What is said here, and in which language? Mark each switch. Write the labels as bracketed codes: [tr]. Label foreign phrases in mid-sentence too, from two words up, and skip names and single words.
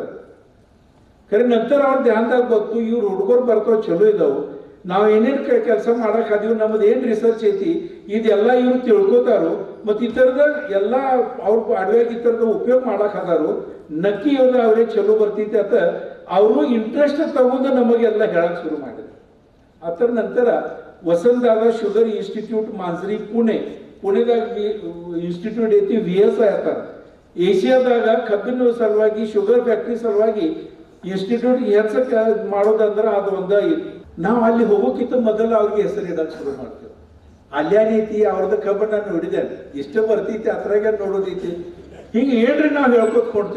[kn] ಖರೆ ನಂತರ ಅವ್ರ ಧ್ಯಾನದಾಗ ಬಂತು ಇವ್ರು ಹುಡುಗರು ಬರ್ತಾವ ಚಲೋ ಇದಾವು, ನಾವು ಏನೇನು ಕೆಲಸ ಮಾಡಕ್ ಅದೀವಿ, ನಮ್ಮದು ಏನು ರಿಸರ್ಚ್ ಐತಿ ಇದೆಲ್ಲ ಇವ್ರು ತಿಳ್ಕೊತಾರು. ಮತ್ತು ಈ ಥರದ ಎಲ್ಲ ಅವ್ರ ಅಡವ್ಯಾಗ ಈ ಥರದ ಉಪಯೋಗ ಮಾಡಕ್ ಅದಾರು. ನಕ್ಕಿ ಇವ್ರು ಅವ್ರೇ ಚಲೋ ಬರ್ತೈತಿ ಅಂತ ಅವರು ಇಂಟ್ರೆಸ್ಟ್ ತಗೊಂಡು ನಮಗೆಲ್ಲ ಹೇಳಕ್ ಶುರು ಮಾಡಿದ್ರು. ಅದರ ನಂತರ वसंतदादा शुगर इन्स्टिट्यूट मांजरी पुणेದಾಗ ಇನ್ಸ್ಟಿಟ್ಯೂಟ್ ಐತಿ VSI ಆತ ಏಷ್ಯಾದಾಗ ಕಬ್ಬಿನ ಸಲುವಾಗಿ [en] sugar factory [kn] ಸಲುವಾಗಿ ಇನ್ಸ್ಟಿಟ್ಯೂಟ್ ಹೆಚ್ಚ ಮಾಡೋದಂದ್ರೆ ಅದು ಒಂದ ಐತಿ. ನಾವು ಅಲ್ಲಿ ಹೋಗೋಕ್ಕಿಂತ ಮೊದಲು ಅವ್ರಿಗೆ ಹೆಸರು ಇಡಕ್ಕೆ ಶುರು ಮಾಡ್ತೇವೆ. ಅಲ್ಯಾನೈತಿ ಅವ್ರದ ಕಬ್ಬ ನಾನು ಹಿಡಿದೇನೆ ಇಷ್ಟ ಬರ್ತೈತಿ ಅದ್ರಾಗ ನೋಡೋದೈತಿ ಹಿಂಗೆ ಹೇಳ್ರಿ ನಾವು ಹೇಳ್ಕೊತ್ ಕೊಡ್ತೇವೆ.